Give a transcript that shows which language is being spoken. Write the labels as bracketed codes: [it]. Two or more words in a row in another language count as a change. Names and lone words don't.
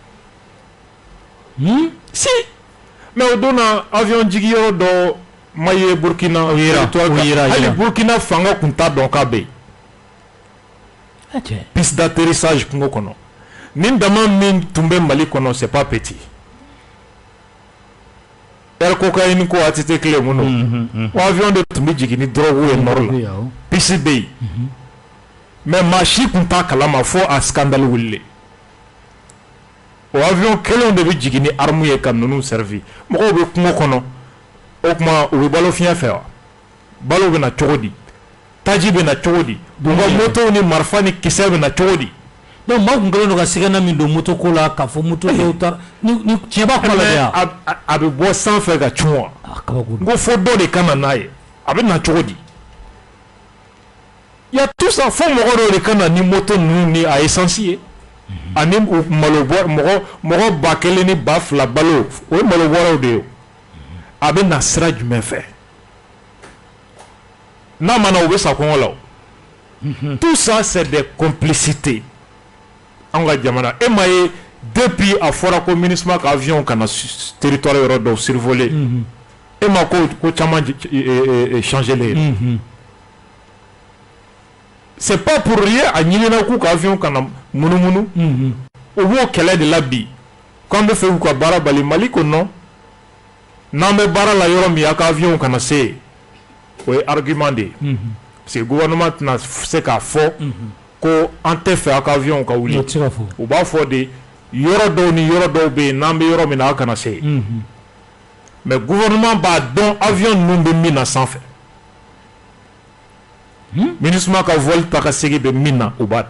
[bm] si mais o don na avion jigiyɔrɔ dɔ ma ye Burkina hali Burkina fanga tun t'a dɔn k'a bɛ yen [fr] piste d'atterrissage [bm] kungo kɔnɔ nin dama min tun bɛ Mali kɔnɔ [fr] c'est pas petit [bm] air cocaïne ko ATT clé minnu o avion de tun bɛ jigin ni drogue ye nord la piste bɛ yen mais maa si tun t'a kalama fo a scandale wulile o avion kelen de bɛ jigin ni arme ye ka ninnu servi mɔgɔw bɛ kungo kɔnɔ o tuma u bɛ balo fiɲɛ fɛ wa balo bɛ na cogo di taji bɛ na cogo di u ka moto ni marifa ni kisɛ bɛ na cogo di donc maa kun kɛlen don ka sɛgɛnna min don moto ko la k'a fɔ moto dɔw ta ni tiɲɛ b'a kuma la de ya a bɛ bɔ sanfɛ ka cun wa n ko fo dɔ de ka na n'a ye a bɛ na cogo di [fr] il y a tout ça [bm] fo mɔgɔ dɔw de ka na ni moto ninnu ni a essence ye ani malo mɔgɔ 1000 ni 2000 balo o ye malo bɔrɛw de ye a bɛ na sira jumɛn fɛ n'a ma na u bɛ sa kɔngɔ la [fr] tout ça c'est des complicités [bm] an ka jamana e ma ye depuis a fɔra ko MINUSMA ka avion kana territoire yɔrɔ dɔw survoler e ma ko caman changer le [fr] c'est pas pour rien [bm] a ɲinina k'u ka avion kana munumunu u b'o kɛlɛ de la bi k'an bɛ fɛ k'u ka baara bali Mali ko non n'an bɛ baara la yɔrɔ min a ka avion kana se o ye argument de ye parce que gouvernement tɛna se k'a fɔ ko an tɛ fɛ a ka avion ka wuli u b'a fɔ de yɔrɔ dɔw ni yɔrɔ dɔw bɛ yen n'an bɛ yɔrɔ min na a kana se mais gouvernement b'a dɔn avion ninnu bɛ min na sanfɛ MINUSMA ka vol ta ka segin bɛ min na u b'a dɔn